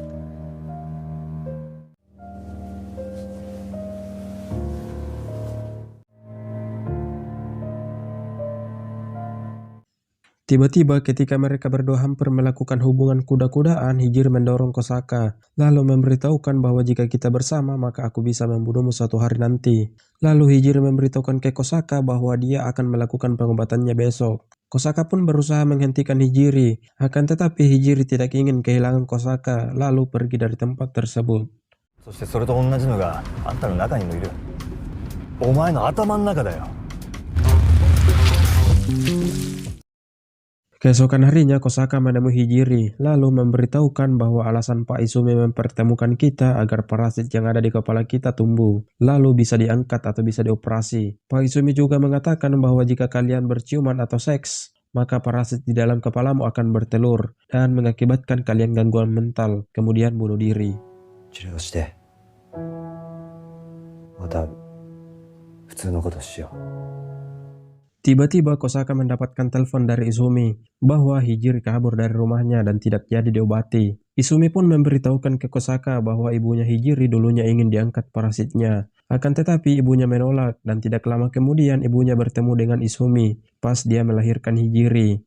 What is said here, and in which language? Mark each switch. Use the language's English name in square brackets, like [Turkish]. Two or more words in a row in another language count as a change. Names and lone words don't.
[Indonesian] Tiba-tiba ketika mereka berdua hampir melakukan hubungan kuda-kudaan, Hijiri mendorong Kosaka, lalu memberitahukan bahwa jika kita bersama maka aku bisa membunuhmu suatu hari nanti. Lalu Hijiri memberitahukan ke Kosaka bahwa dia akan melakukan pengobatannya besok. Kosaka pun berusaha menghentikan Hijiri, akan tetapi Hijiri tidak ingin kehilangan Kosaka, lalu pergi dari tempat tersebut. [Japanese] そしてそれと同じのがあんたの中にもいる。お前の頭の中だよ。 [Indonesian] Keesokan harinya Kosaka menemui Hijiri, lalu memberitahukan bahwa alasan Pak Izumi mempertemukan kita agar parasit yang ada di kepala kita tumbuh, lalu bisa diangkat atau bisa dioperasi. Pak Izumi juga mengatakan bahwa jika kalian berciuman atau seks, maka parasit di dalam kepalamu akan bertelur dan mengakibatkan kalian gangguan mental, kemudian bunuh diri. [Japanese] 治療して、また普通のことしよう。 [Indonesian] Tiba-tiba Kosaka mendapatkan telepon dari Izumi bahwa Hijiri kabur dari rumahnya dan tidak jadi diobati. Izumi pun memberitahukan ke Kosaka bahwa ibunya Hijiri dulunya ingin diangkat parasitnya. Akan tetapi ibunya menolak dan tidak lama kemudian ibunya bertemu dengan Izumi pas dia melahirkan Hijiri.